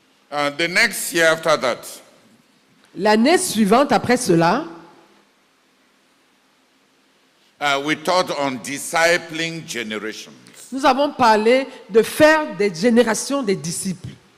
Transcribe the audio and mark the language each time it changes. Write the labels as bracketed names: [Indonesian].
[English] The next year after that, [French] L'année suivante, après cela, [English] we taught on discipling generations. [French] nous avons parlé de faire des générations des disciples.